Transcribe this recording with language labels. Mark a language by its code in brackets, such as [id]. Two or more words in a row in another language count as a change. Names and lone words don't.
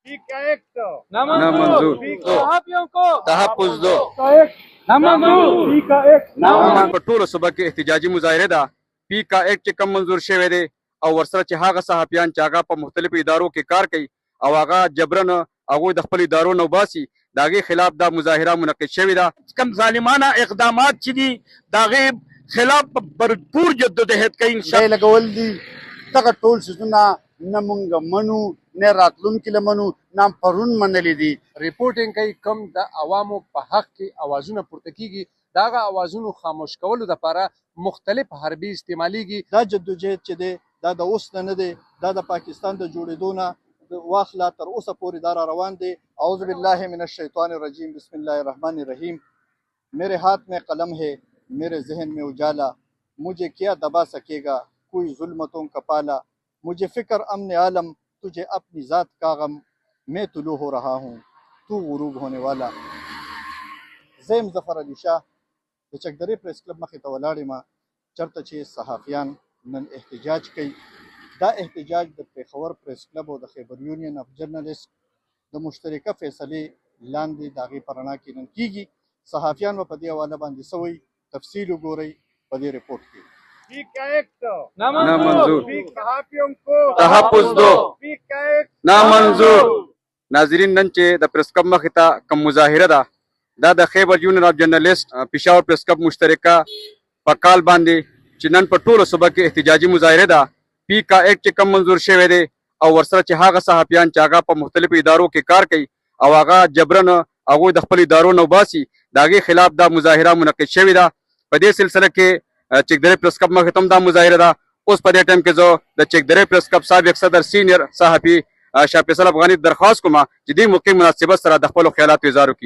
[ur] نامنظور تحفظ دو [ps] په ټولو صوبه کې احتجاجي مظاهره ده پی کا ایک چې کم منظور شوی دی او ورسره چې هغه صحافیان چې هغه په مختلفو ادارو کې کار کوي او هغه جبرن هغوی د خپل ادارو نه وباسي د هغې خلاف دا مظاهره منعقد شوې ده. کم ظالمانه اقدامات چې دي د هغې خلاف بھرپور جدوجہد کوي انشاءالله لګول دي دغه ټول څیزونه نه مونږ منو نه راتلونکي له منو نه پرون منلي دي. ریپورټینګ کوي کم د عوامو په حق کې اوازونه پورته کیږي د هغه اوازونو خاموش کولو دپاره مختلف حربي استعمالیږي. دا جدوجہد چې دی دا د اوس نه دی دا د پاکستان د جوړېدو نه واخله تر اوسه پورې دا را روان دی. [ar] اعوذ بالله من الشیطان الرجیم بسم الله الرحمن الرحیم. [ur] میرے ہاتھ میں قلم ہے میرے ذہن میں اجالا مجھے کیا دبا سکے گا کوئی ظلمتوں کا پالا مجھے فکر امن عالم تجھے اپنی ذات کا غم میں طلوع ہو رہا ہوں تو غروب ہونے والا. [ps] زیم ظفر علی شاه د چکدرې پریس کلب مخې ته ولاړ یم چېرته چې صحافیان نن احتجاج کوي. دا احتجاج د پېښور پریس کلب او د خیبر یونین اف جرنالیست د مشترکه فیصلې لاندې د هغې په رڼا کې نن کیږي. صحافیان به په دې حواله باندې څه وایي تفصیل وګورئ په دې رپورټ کې. [ur] نامنظور تحفظ دو نامنظور. [ps] ناظرین نن چې د پریس کلب مخې ته کوم مظاهره ده دا د خیبر یونین اف جرنالیست پېښور پریس کلب مشترکه په کال باندې چې نن په ټولو صوبه کې احتجاجي مظاهره ده پی کا ایک چې کم منظور شوی دی او ورسره چې هغه صحافیان چې هغه په مختلفو ادارو کې کار کوي او هغه جبرن هغوی د خپل ادارو نه وباسي د هغې خلاف دا مظاهره منعقد شوې ده. په دې سلسله کې چکدرې پریس کلب مخې ته هم دا مظاهره ده. اوس په دې ټایم کې زه د چکدرې پریس کلب سابق صدر سینیر صحافي شاه فیصل افغاني درخواست کوم چې دې موقع مناسبت سره د خپلو خیالاتو اظهار وکړي.